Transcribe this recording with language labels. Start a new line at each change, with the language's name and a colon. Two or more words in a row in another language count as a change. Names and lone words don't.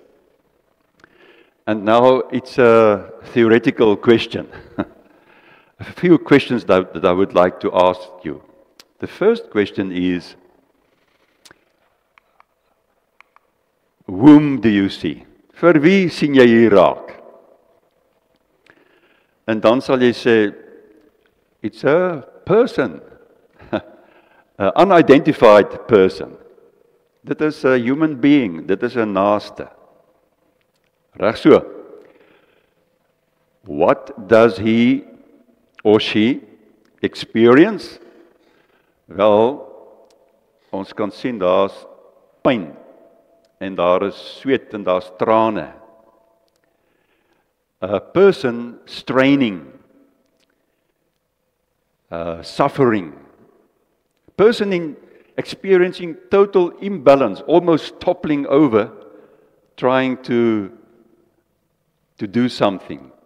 English: And now it's a theoretical question. A few questions that I would like to ask you. The first question is, whom do you see?
Afrikaans: Vir wie sien jy hier raak? En dan sal jy sê,
English: it's a person. An unidentified person.
Afrikaans: Dit is
English: a human being,
Afrikaans: dit is 'n naaste. Reg so.
English: What does he or she experience?
Afrikaans: Wel, ons kan sien daar's pyn en daar is sweet en daar's trane.
English: A person straining, suffering. Person experiencing total imbalance, almost toppling over, trying to do something.